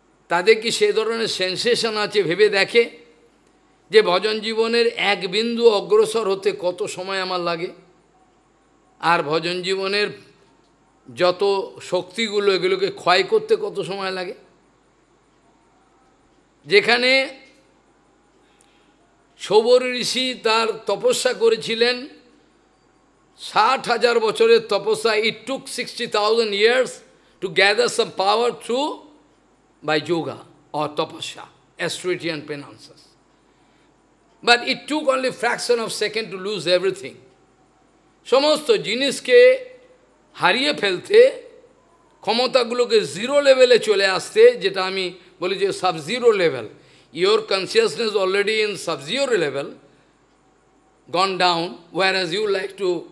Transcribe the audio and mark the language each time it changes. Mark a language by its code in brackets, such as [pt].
[bn] তাদের কি সে ধরনের সেন্সেশন আছে? ভেবে দেখে যে ভজন জীবনের এক বিন্দু অগ্রসর হতে কত সময় আমার লাগে, আর ভজন জীবনের যত শক্তিগুলো এগুলোকে ক্ষয় করতে কত সময় লাগে। যেখানে সৌবরী ঋষি তার তপস্যা করেছিলেন 60,000 বছরের তপস্যা, [en] it took 60,000 years to gather some power through by yoga or tapasya, austerity and penances. But it took only fraction of second to lose everything. [bn] সমস্ত জিনিসকে হারিয়ে ফেলতে, ক্ষমতাগুলোকে জিরো লেভেলে চলে আসতে, যেটা আমি বলি যে sub zero level, [en] your consciousness already in sub-zero level, gone down, whereas you like to